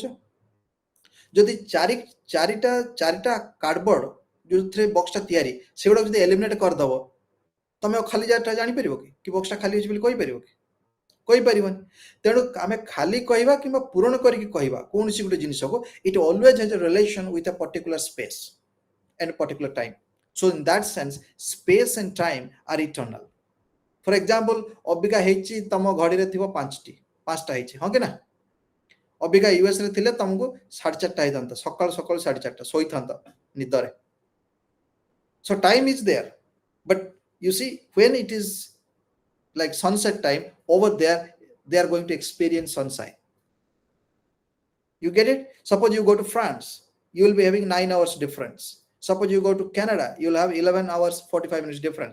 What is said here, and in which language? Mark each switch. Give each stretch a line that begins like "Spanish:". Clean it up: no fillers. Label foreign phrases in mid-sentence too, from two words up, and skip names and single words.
Odia: ଯଦି ଚାରିଟା କାର୍ଡବୋର୍ଡ ଯୋଉଥିରେ ବକ୍ସଟା ତିଆରି ସେଗୁଡା ଯଦି ଏଲିମିନେଟ୍ କରିଦବ, ତମେ ଆଉ ଖାଲି ଜାଗାଟା ଜାଣିପାରିବ କି ବକ୍ସଟା ଖାଲି ଅଛି ବୋଲି କହିପାରିବ କି? କହିପାରିବନି। ତେଣୁ ଆମେ ଖାଲି କହିବା କିମ୍ବା ପୂରଣ କରିକି କହିବା କୌଣସି ଗୋଟେ ଜିନିଷକୁ,
English: it always has a relation with a particular space and a particular time. So in that sense space and time are eternal. For example,
Odia: ଅବିକା ହେଇଛି ତମ ଘଡ଼ିରେ ଥିବ ପାଞ୍ଚଟା ହେଇଛି, ହଁ କି ନା? ଅବିକା ୟୁଏସ୍ ରେ ଥିଲେ ତମକୁ 4:30 ହେଇଥାନ୍ତା, ସକାଳୁ 4:30 ଶୋଇଥାନ୍ତା ନିଦରେ।
English: So time is there, but you see when it is like sunset time over there, they are going to experience sunshine. You get it? Suppose you go to France, you will be having 9 hours difference. Suppose you go to Canada, you'll have 11 hours 45 minutes difference.